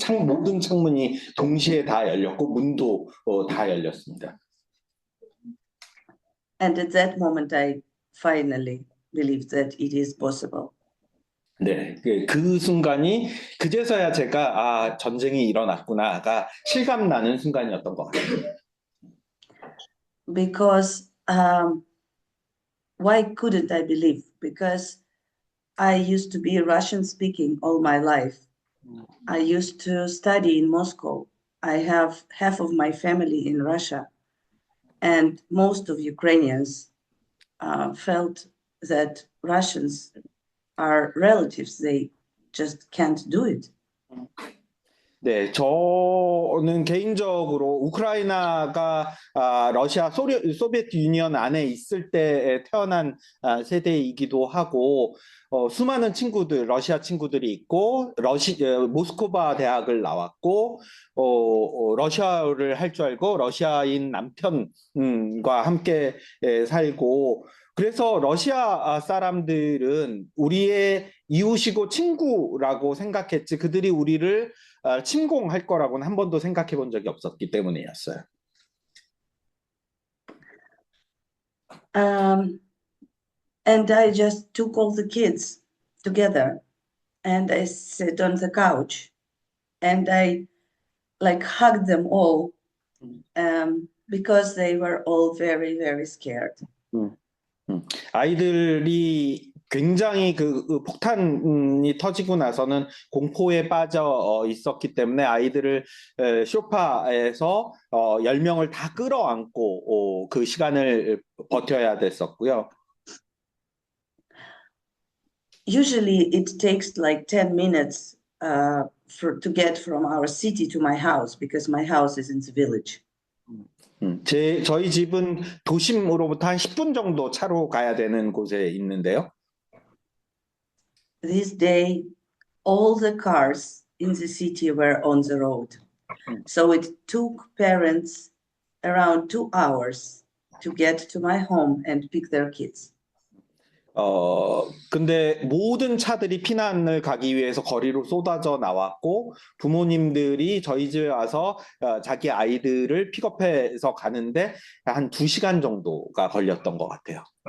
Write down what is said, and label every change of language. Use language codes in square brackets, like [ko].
[ko] 모든 창문이 동시에 다 열렸고, 문도 다 열렸습니다. [en] And at that moment, I finally believed that it is possible. 네, 그 순간이 그제서야 제가 전쟁이 일어났구나가 실감나는 순간이었던 것 같아요. Because why couldn't I believe? Because I used to be Russian speaking all my life. I used to study in Moscow. I have half of my family in Russia. And most of Ukrainians felt that Russians are relatives. They just can't do it. [ko] 네, 저는 개인적으로 우크라이나가 러시아 소비에트 유니언 안에 있을 때 태어난 세대이기도 하고, 수많은 친구들, 러시아 친구들이 있고, 모스크바 대학을 나왔고, 러시아어를 할 줄 알고 러시아인 남편과 함께 살고, 그래서 러시아 사람들은 우리의 이웃이고 친구라고 생각했지, 그들이 우리를 침공할 거라고는 한 번도 생각해 본 적이 없었기 때문이었어요. [en] And I just took all the kids together and I sat on the couch and I like hugged them all because they were all very, very scared. [ko] 아이들이 굉장히 그 폭탄이 터지고 나서는 공포에 빠져 있었기 때문에 아이들을 소파에서 10명을 다 끌어안고 그 시간을 버텨야 됐었고요. [en] Usually it takes like 10 minutes to get from our city to my house because my house is in the village. [ko] 저희 집은 도심으로부터 한 10분 정도 차로 가야 되는 곳에 있는데요. [en] This day, all the cars in the city were on the road. So it took parents around 2 hours to get to my home and pick their kids. [ko] 근데 모든 차들이 피난을 가기 위해서 거리로 쏟아져 나왔고, 부모님들이 저희 집에 와서 자기 아이들을 픽업해서 가는데 한 2시간 정도가 걸렸던 것 같아요.